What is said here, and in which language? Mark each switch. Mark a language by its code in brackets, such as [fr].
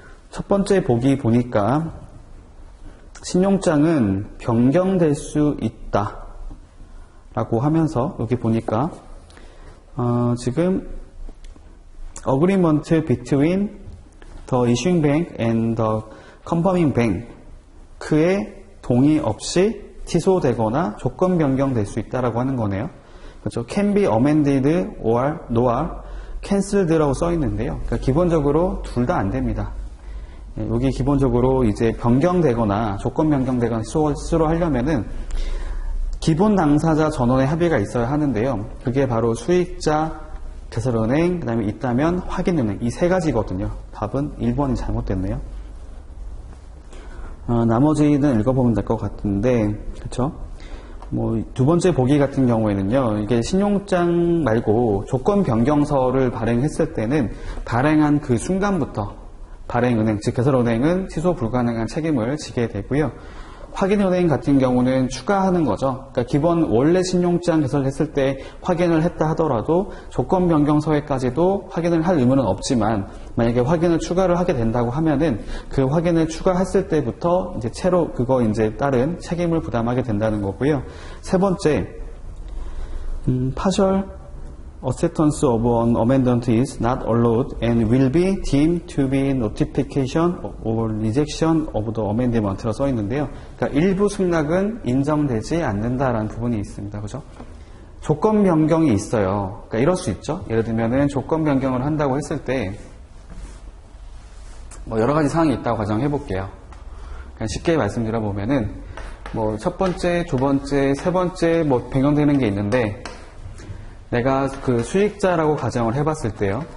[ko] 첫 번째 보기 보니까 신용장은 변경될 수 있다 라고 하면서 여기 보니까 지금 [en] agreement between the issuing bank and the confirming bank [ko] 의 동의 없이 취소되거나 조건 변경될 수 있다라고 하는 거네요. 그렇죠? [en] can be amended or cancelled라고 [ko] 써 있는데요. 그러니까 기본적으로 둘 다 안 됩니다. 여기 기본적으로 이제 변경되거나 조건 변경되거나 취소를 하려면은 기본 당사자 전원의 합의가 있어야 하는데요. 그게 바로 수익자, 개설은행, 그 다음에 있다면 확인은행 이 세 가지거든요. 답은 1번이 잘못됐네요. 나머지는 읽어보면 될 것 같은데, 그렇죠? 두 번째 보기 같은 경우에는요, 이게 신용장 말고 조건 변경서를 발행했을 때는 발행한 그 순간부터 발행은행, 즉 개설은행은 취소 불가능한 책임을 지게 되고요. 확인은행 같은 경우는 추가하는 거죠. 그러니까 기본 원래 신용장 개설했을 때 확인을 했다 하더라도 조건 변경서에까지도 확인을 할 의무는 없지만 만약에 확인을 추가를 하게 된다고 하면은 그 확인을 추가했을 때부터 이제 채로 그거 이제 따른 책임을 부담하게 된다는 거고요. [en] 세 번째, partial acceptance of an amendment is not allowed and will be deemed to be notification or rejection of the amendment라고 [ko] 써 있는데요. 그러니까 일부 승낙은 인정되지 않는다라는 부분이 있습니다. 그죠? 조건 변경이 있어요. 그러니까 이럴 수 있죠. 예를 들면은 조건 변경을 한다고 했을 때 여러 가지 사항이 있다고 가정해 볼게요. 그냥 쉽게 말씀드려 보면은 첫 번째, 두 번째, 세 번째 변경되는 게 있는데 내가 그 수익자라고 가정을 해봤을 때요.